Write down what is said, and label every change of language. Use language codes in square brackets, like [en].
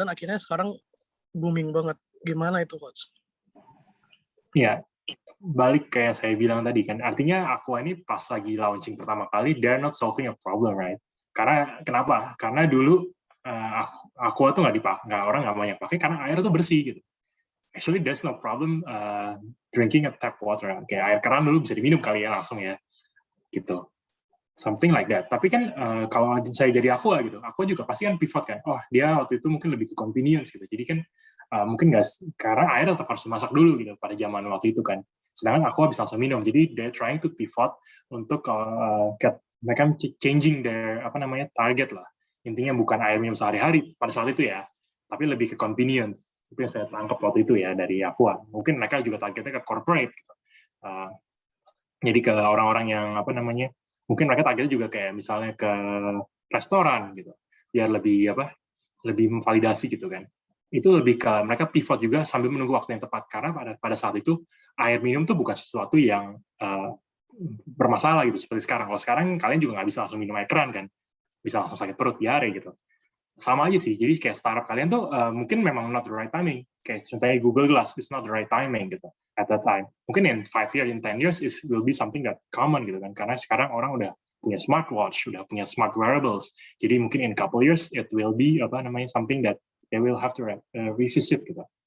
[id] Dan akhirnya sekarang booming banget. Gimana itu, Coach? Ya, balik kayak saya bilang tadi kan. Artinya Aqua ini pas lagi launching pertama kali, [en] they're not solving a problem, right? [id] Karena kenapa? Karena dulu Aqua tuh orang nggak banyak pakai karena air tuh bersih gitu. [en] Actually, there's no problem drinking a tap water. [id] Kayak air keran dulu bisa diminum kali ya langsung ya, gitu. [en] Something like that. [id] Tapi kan kalau saya jadi Aqua gitu, Aqua juga pasti kan pivot kan. Oh, dia waktu itu mungkin lebih ke convenience gitu. Jadi kan mungkin nggak, karena air tetap harus dimasak dulu gitu pada zaman waktu itu kan. Sedangkan Aqua bisa langsung minum. Jadi they're trying to pivot untuk mereka changing their target lah. Intinya bukan air minum sehari-hari pada saat itu ya, tapi lebih ke convenience. Itu yang saya tangkap waktu itu ya dari Aqua. Mungkin mereka juga targetnya ke corporate gitu. Jadi ke orang-orang yang mungkin mereka targetnya juga kayak misalnya ke restoran gitu, biar lebih memvalidasi gitu kan. Itu lebih ke mereka pivot juga sambil menunggu waktu yang tepat, karena pada saat itu air minum tuh bukan sesuatu yang bermasalah gitu seperti sekarang. Kalau sekarang kalian juga nggak bisa langsung minum air keran kan, bisa langsung sakit perut, diare gitu. Sama aja sih, jadi kayak startup kalian tuh mungkin memang [en] not the right timing. [id] Kayak contohnya [en] Google Glass, it's not the right timing gitu at that time. Mungkin in 5 years, in 10 years, it will be something that common gitu kan. [id] Karena sekarang orang udah punya smartwatch, udah punya smart wearables. Jadi mungkin [en] in couple years, it will be something that they will have to revisit gitu.